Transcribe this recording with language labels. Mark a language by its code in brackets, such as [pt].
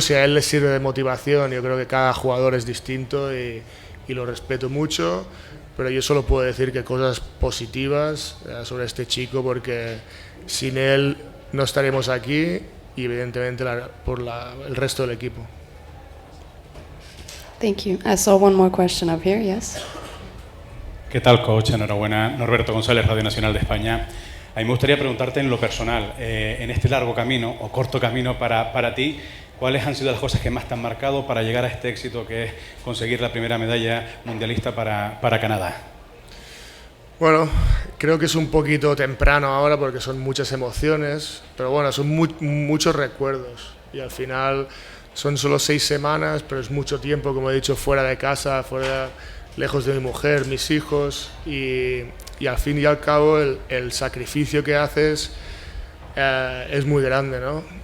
[es] Si a él le sirve de motivación, yo creo que cada jugador es distinto y lo respeto mucho, pero yo solo puedo decir que cosas positivas sobre este chico, porque sin él no estaríamos aquí y evidentemente por el resto del equipo. [en] Thank you. I saw one more question up here, yes. [es] ¿Qué tal, coach? Enhorabuena. Norberto González, Radio Nacional de España. A mí me gustaría preguntarte en lo personal, en este largo camino o corto camino para ti, ¿cuáles han sido las cosas que más te han marcado para llegar a este éxito que es conseguir la primera medalla mundialista para Canadá? Bueno, creo que es un poquito temprano ahora porque son muchas emociones, pero bueno, son muchos recuerdos y al final son solo 6 semanas, pero es mucho tiempo, como he dicho, fuera de casa, lejos de mi mujer, mis hijos, y al fin y al cabo el sacrificio que haces es muy grande, ¿no?